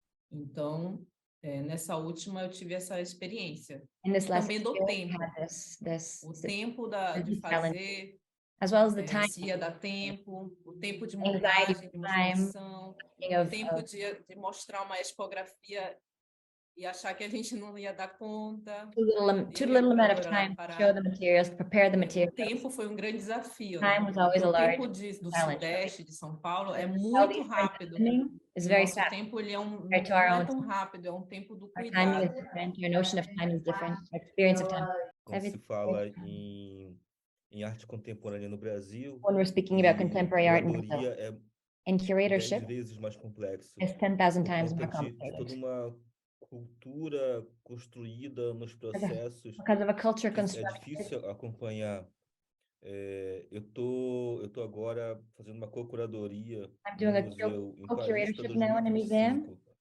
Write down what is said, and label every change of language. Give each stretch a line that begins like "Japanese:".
Portuguese: Então, nessa última eu tive essa experiência. Também do tempo. O tempo de fazer,
English: as well as the time.
Portuguese: Se ia dar tempo, o tempo de montagem, de mostração, o tempo de mostrar uma expografia e achar que a gente não ia dar conta.
English: Too little amount of time to show the materials, to prepare the materials.
Portuguese: O tempo foi um grande desafio.
English: Time was always a large
Portuguese: o tempo do Sudeste, de São Paulo, é muito rápido. Nosso tempo ele não é tão rápido, é um tempo do cuidado.
English: Our time is different. Your notion of time is different. Our experience of time.
Portuguese: Quando se fala em arte contemporânea no Brasil,
English: when we're speaking about contemporary art in Brazil, and curatorship
Portuguese: 10 vezes mais complexo.
English: Is 10,000 times more complicated.
Portuguese: Toda uma cultura construída nos processos.
English: Because of a culture
Portuguese: É difícil acompanhar. Eu tô agora fazendo uma co-curadoria no museu em Paris para 2025.